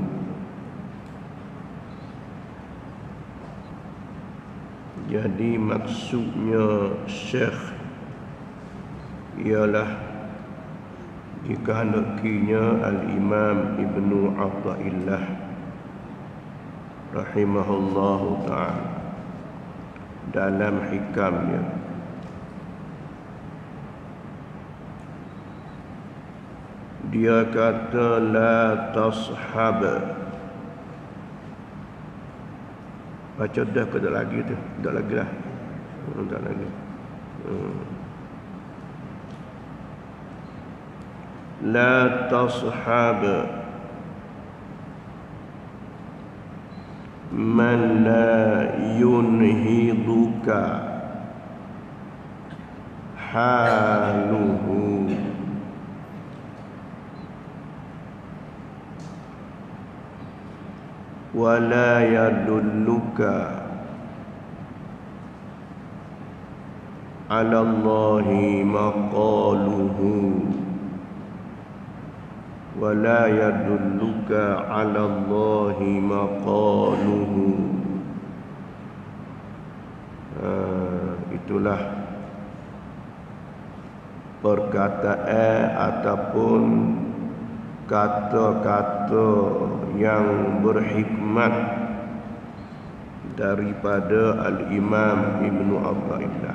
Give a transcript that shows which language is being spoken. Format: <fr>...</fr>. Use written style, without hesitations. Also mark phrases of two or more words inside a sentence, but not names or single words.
<ms>jadi maksudnya Syekh ialah dikehendakinya Al-Imam Ibnu Athaillah</ms> <ar>رحمه الله تعالى</ar> <ms>dalam hikamnya. Dia kata</ms> <ar>لا تصحب.</ar> <ms>Baca dah ke dah lagi tu? Dah lagi lah. Tak lagi.</ms> <ar>لا تصحب من لا ينهضك حاله ولا يدلك على الله مقاله ولا يدلك على الله مقاله.</ar> <ms>Itulah perkataan ataupun kata-kata yang berhikmat daripada Al-Imam Ibnu Athaillah.</ms>